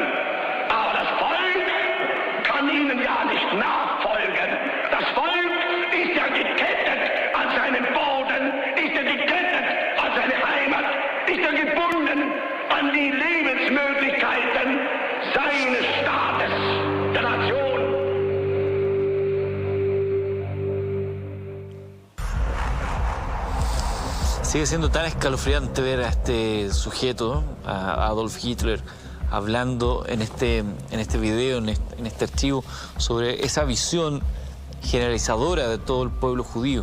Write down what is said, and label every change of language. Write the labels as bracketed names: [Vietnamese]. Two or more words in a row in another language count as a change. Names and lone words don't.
[German] Aber das Volk kann ihnen ja nicht nachfolgen. Das Volk ist ja gekettet an seinen Boden, ist ja gekettet an seine Heimat, ist ja gebunden an die Lebensmöglichkeiten seines Staates, der Nation. [Spanish] Sigue siendo tan escalofriante ver a este sujeto, a Adolf Hitler, hablando en este video, en este archivo, sobre esa visión generalizadora de todo el pueblo judío.